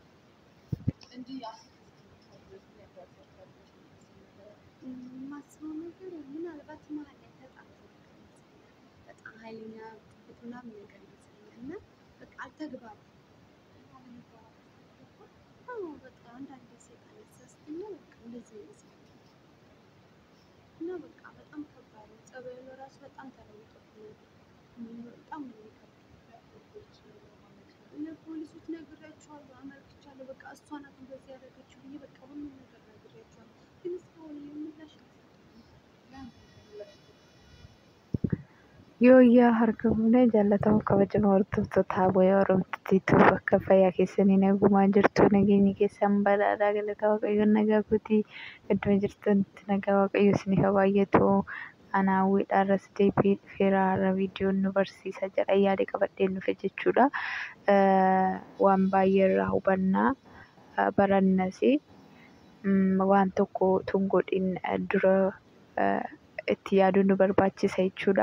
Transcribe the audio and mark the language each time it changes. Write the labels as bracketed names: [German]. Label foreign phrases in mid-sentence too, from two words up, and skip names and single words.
[Amharic] የማስበው ነገር ምናልባት መሀል ላይ ተጣልተው በጣም ኃይለኛ ጥብቅ ምናምን ነገር ይመስለኛል እና በቃ አልተግባቡም በቃ አንዳንዴ ሴጣን ያሳስተኛል በቃ እንደዚህ ይመስለኛል እና በቃ በጣም ከባድ ነው ጸባዩ ለራሱ በጣም ተለውጦብኛል በጣም ነው ለፖሊሶች ነግሬያቸዋለሁ አመልክቻለሁ በቃ እሷ ናት እንደዚህ ያደረገችው ብዬ በቃ ሁሉም ነገር ነግሬያቸዋለሁ ግን እስካሁን ምላሽ [Oromo] Yooyyaa harka fuunee jaallatamu kabajamoo hordoftoota Abooyaa Oromtiitu bakka fayyaa keessanii nagumaa jirtu nageenyi keessan badhaadhaa galata waaqayyoon nagaa guutii iddoo jirtanitti nagaa waaqayyo isiniif haa baay'atu ana hawwiidhaarras deebii dhufeera har'a viidiyoon nu barsiisa jedha yaada qabadheen dhufe jechuudha waan baay'ee irraa hubannaa barannas waan tokko tun godhin dura itti yaaduun nu barbaachisa jechuudha.